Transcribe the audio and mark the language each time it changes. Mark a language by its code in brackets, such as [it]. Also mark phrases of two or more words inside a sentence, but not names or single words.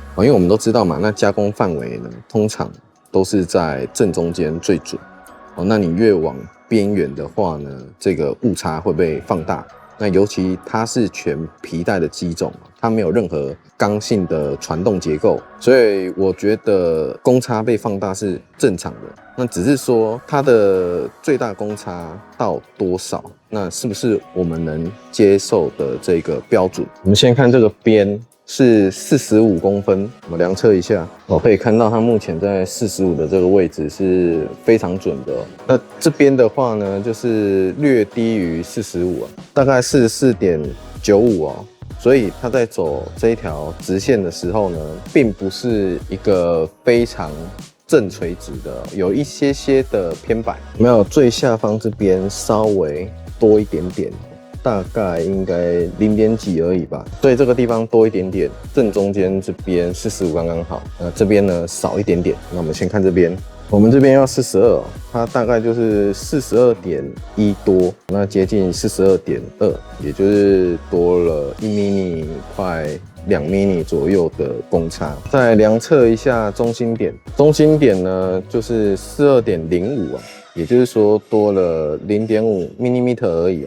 [zh] 因為我們都知道嘛，那加工範圍呢，通常都是在正中間最準。那你越往邊緣的話呢，這個誤差會被放大。那尤其它是全皮帶的機種，它沒有任何剛性的傳動結構，所以我覺得公差被放大是正常的。那只是說它的最大公差到多少，那是不是我們能接受的這個標準？我們先看這個邊是45公分，我們量測一下，可以看到它目前在45的這個位置是非常準的。那這邊的話呢，就是略低於45大概44.95哦。所以它在走這一條直線的時候呢，並不是一個非常正垂直的，有一些的偏摆。有沒有最下方這邊稍微多一點點，大概應該0點幾而已吧。所以這個地方多一點點，正中間這邊45剛剛好。這邊呢少一點點。那我們先看這邊。我們這邊要42，它大概就是42.1多，那接近42.2，也就是多了1mm快2mm左右的公差。再量測一下中心點，中心點呢就是42.05也就是說多了0.5mm而已哦。